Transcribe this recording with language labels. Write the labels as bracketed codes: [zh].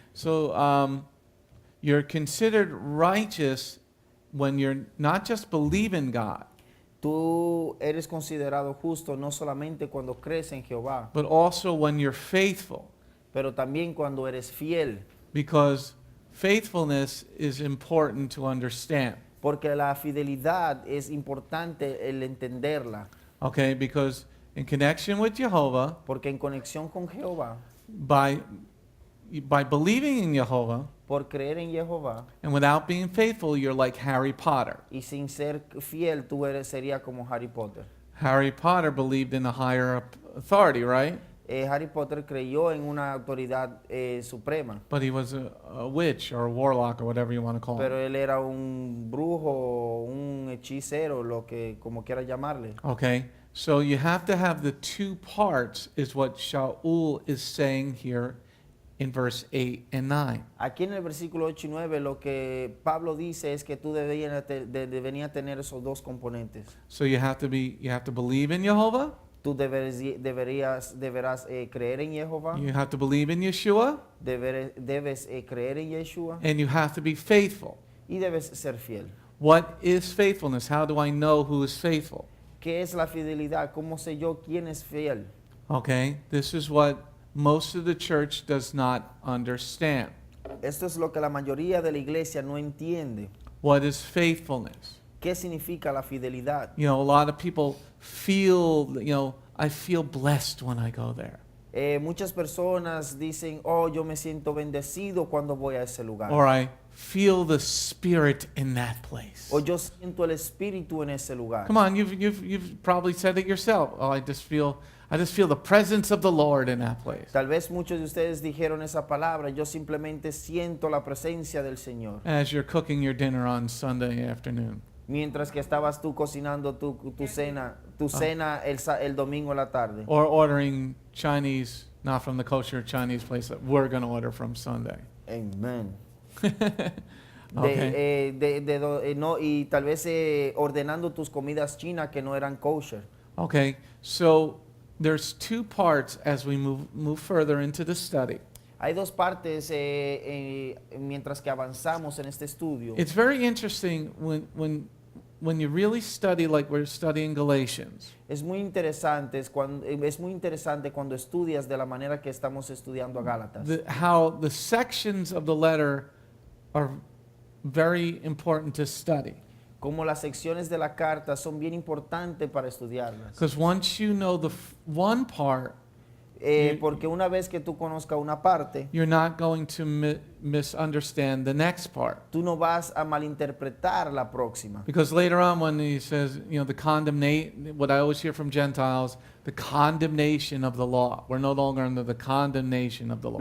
[en] So you're considered righteous when you're not just believe in God, [es] Tú eres considerado justo no solamente cuando crees en Jehová, [en] but also when you're faithful. [es] pero también cuando eres fiel. [en] Because faithfulness is important to understand. [es] Porque la fidelidad es importante el entenderla. [en] Okay? Because in connection with Jehovah, [es] Porque en conexión con Jehová, [en] by believing in Jehovah, [es] por creer en Jehová [en] and without being faithful, you're like Harry Potter. [es] y sin ser fiel, tú sería como Harry Potter. [en] Harry Potter believed in a higher authority, right? [es] Harry Potter creyó en una autoridad suprema, [en] But he was a witch or a warlock or whatever you want to call [es] pero [en] him. [es] él era un brujo, un hechicero, lo que como quiera llamarle. [en] Okay? So you have to have the two parts, is what Shaul is saying here in verse 8 and 9. [es] Aquí en el versículo 8 y 9 lo que Pablo dice es que tú deberías tener esos dos componentes. [en] So you have to believe in Jehovah, [es] Tú deberás creer en Jehová, [en] you have to believe in Yeshua, [es] debes creer en Yeshua [en] and you have to be faithful. [es] y debes ser fiel. [en] What is faithfulness? How do I know who is faithful? [es] ¿Qué es la fidelidad? ¿Cómo sé yo quién es fiel? [en] Okay? This is what most of the church does not understand. [es] Esto es lo que la mayoría de la iglesia no entiende. [en] What is faithfulness? [es] ¿Qué significa la fidelidad? [en] You know, a lot of people feel, I feel blessed when I go there. [es] Muchas personas dicen, oh, yo me siento bendecido cuando voy a ese lugar. [en] Or I feel the Spirit in that place. [es] O yo siento el espíritu en ese lugar. [en] Come on, you've probably said it yourself. Oh, I just feel the presence of the Lord in that place. [es] Tal vez muchos de ustedes dijeron esa palabra, yo simplemente siento la presencia del Señor. [en] As you're cooking your dinner on Sunday afternoon. [es] Mientras que estabas tú cocinando tu cena el domingo en la tarde. [en] Or ordering Chinese, not from the kosher Chinese place that we're going to order from Sunday. Amen. Okay. [es] No, y tal vez ordenando tus comidas chinas que no eran kosher. [en] Okay, so there's two parts as we move further into the study. [es] Hay dos partes mientras que avanzamos en este estudio. [en] It's very interesting when you really study like we're studying Galatians. [es] Es muy interesante cuando estudias de la manera que estamos estudiando a Gálatas. [en] How the sections of the letter are very important to study. [es] Como las secciones de la carta son bien importantes para estudiarlas. [en] Because once you know the one part, [es] Porque una vez que tú conozcas una parte, [en] you're not going to misunderstand the next part. [es] tú no vas a malinterpretar la próxima. [en] Because later on when he says, the condemnation, what I always hear from Gentiles, the condemnation of the law. We're no longer under the condemnation of the law.